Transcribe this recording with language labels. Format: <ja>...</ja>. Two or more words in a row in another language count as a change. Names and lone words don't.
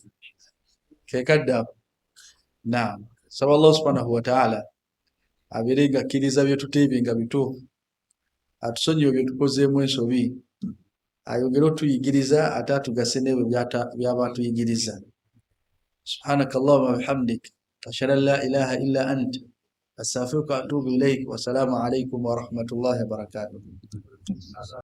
<lg>Kekadda. Naam. Saba Allah</lg> <ar>سبحانه وتعالى</ar> <lg>abeere nga akkiriza bye tuteebye nga bituufu, atusonyiwe bye tukozeemu ensobi, ayogere otuyigiriza ate atugase n'ebyo by'aba atuyigiriza.</lg> <ar>سبحانك اللهم وبحمدك، أشهد أن لا إله إلا أنت، أستغفرك وأتوب إليك، والسلام عليكم ورحمة الله وبركاته.</ar>